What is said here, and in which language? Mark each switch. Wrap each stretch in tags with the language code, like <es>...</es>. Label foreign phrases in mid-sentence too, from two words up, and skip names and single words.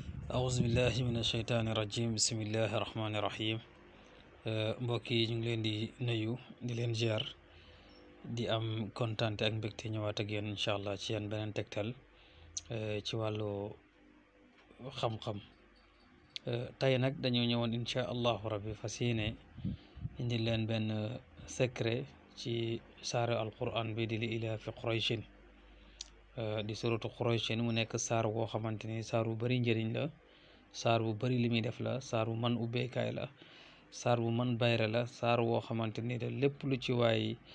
<ar>أعوذ بالله من الشيطان الرجيم بسم الله الرحمن الرحيم</ar> <wo>mbokk yi ñu ngi leen di nuyu di leen ziar di am kontaan ak mbégte ñëwaat ak yéen</wo> <ar>إن شاء الله</ar> <wo>ci yéen beneen tegtal ci wàllu xam-xam tey nag dañoo ñëwoon</wo> <ar>إن شاء الله ربي</ar> <wo>fas yéene indi leen benn secret ci saaru alquran bi di</wo> <ar>لإيلاف قريش</ar> <wo>di</wo> <ar>سورة قريش</ar> <wo>mu nekk saar woo xamante ni saar bu bari njëriñ la saar bu bari li muy def la saar bu man ubbeekaay la saar bu man bayre la saar woo xamante ni da lépp lu ci waay</wo>